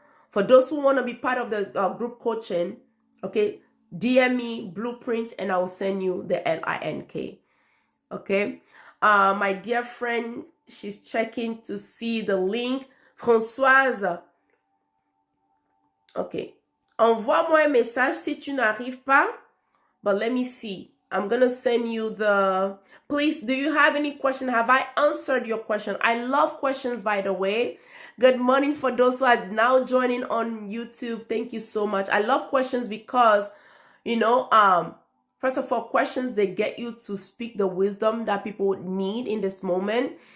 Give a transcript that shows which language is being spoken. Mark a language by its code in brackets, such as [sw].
[en] For those who want to be part of the group coaching, okay, DM me blueprint and I will send you the link. Okay, my dear friend, she's checking to see the link. Françoise, okay. [fr] Envoie-moi un message si tu n'arrives pas. [en] But let me see. I'm going to send you the... Please, do you have any question? Have I answered your question? I love questions, by the way. Good morning for those who are now joining on YouTube. Thank you so much. I love questions because, you know, First of all, questions, they get you to speak the wisdom that people need in this moment.